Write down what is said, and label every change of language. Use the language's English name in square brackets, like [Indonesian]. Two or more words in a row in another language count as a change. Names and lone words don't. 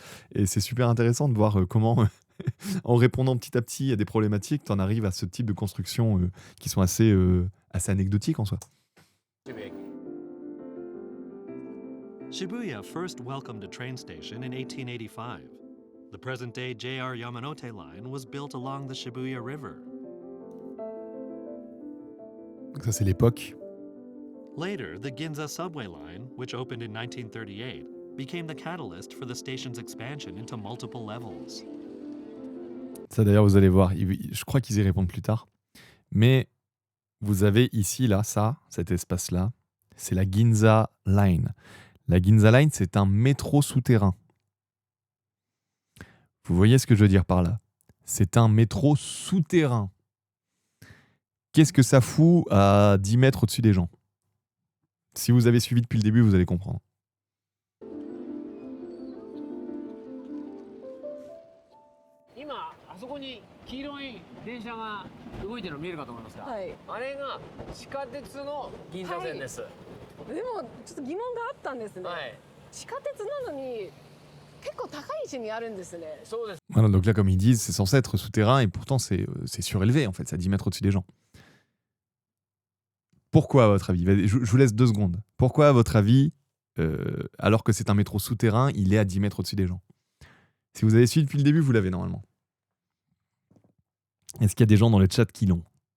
[French] Et c'est super intéressant de voir comment, en répondant petit à petit à des problématiques, tu en arrives à ce type de construction qui sont assez anecdotiques en soi. [Japanese] 渋谷駅 [English] Shibuya first welcomed a train station in 1885. The present-day JR Yamanote line was built along the Shibuya River. [French] Donc ça c'est l'époque. [English] Later, the Ginza subway line, which opened in 1938, became the catalyst for the station's expansion into multiple levels. [French] Ça d'ailleurs vous allez voir, je crois qu'ils y répondent plus tard. Mais vous avez ici, là, cet espace-là, c'est la Ginza Line. La Ginza Line, c'est un métro souterrain. Vous voyez ce que je veux dire par là? C'est un métro souterrain. Qu'est-ce que ça fout à 10 mètres au-dessus des gens? Si vous avez suivi depuis le début, vous allez comprendre. [Japanese] 今あそこに黄色い電車が動いてるの見えるかと思いますが、はいあれが地下鉄の銀座線です。でもちょっと疑問があったんですね。はい、地下鉄なのに結構高い位置にあるんですね。そうです。 [French] Voilà, donc là, comme ils disent, c'est censé être souterrain et pourtant c'est surélevé en fait, c'est à 10 mètres au-dessus des gens. Pourquoi à votre avis? Je vous laisse 2 secondes. Pourquoi à votre avis, alors que c'est un métro souterrain, il est à 10 mètres au-dessus des gens? Si vous avez suivi depuis le début, vous l'avez normalement. Est-ce qu'il y a des gens dans le chat qui l'ont?